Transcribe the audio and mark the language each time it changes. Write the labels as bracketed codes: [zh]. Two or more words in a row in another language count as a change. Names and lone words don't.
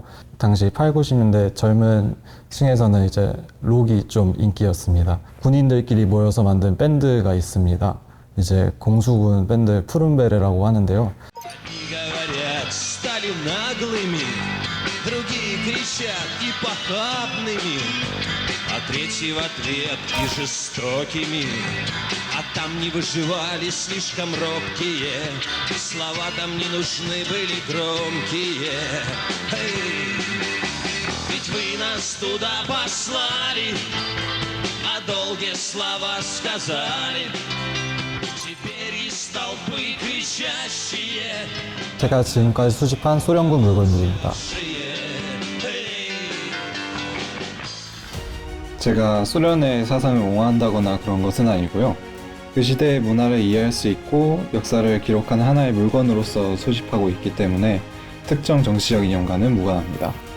[ko] 당시 8, 90년대 젊은 층에서는 이제 록이 좀 인기였습니다. 군인들끼리 모여서 만든 밴드가 있습니다. 이제 공수군 밴드 푸른베레라고 하는데요. [ru] Говорят, стали наглыми, другие кричат и похабными, а третьи в ответ и жестокими. А там не выживали слишком робкие, слова там не нужны были громкие. Эй, ведь вы нас туда послали, а долгие слова сказали. Теперь из толпы кричащие. [ko] 제가 지금까지 수집한 소련군 물건들입니다. 제가 소련의 사상을 옹호한다거나 그런 것은 아니고요. 그 시대의 문화를 이해할 수 있고 역사를 기록한 하나의 물건으로서 소집하고 있기 때문에 특정 정치적 이념과는 무관합니다.